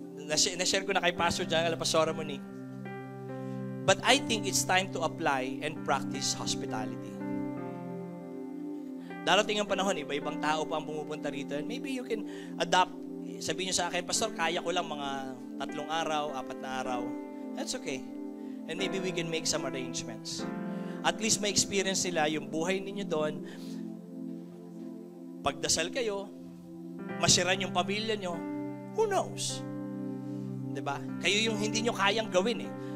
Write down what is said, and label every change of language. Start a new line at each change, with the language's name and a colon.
Filipino: Na-share ko na kay Pastor John, Pastora Monique.
English: But I think it's time to apply and practice hospitality.
Filipino: Darating ang panahon, iba-ibang tao pa ang pumupunta rito.
English: And maybe you can adapt.
Filipino: Sabihin nyo sa akin, Pastor, kaya ko lang mga 3 araw, 4 na araw.
English: That's okay. And maybe we can make some arrangements.
Filipino: At least may experience nila yung buhay ninyo doon. Pagdasal kayo, masiran yung pamilya nyo,
English: who knows?
Filipino: Diba? Kayo yung hindi nyo kayang gawin eh.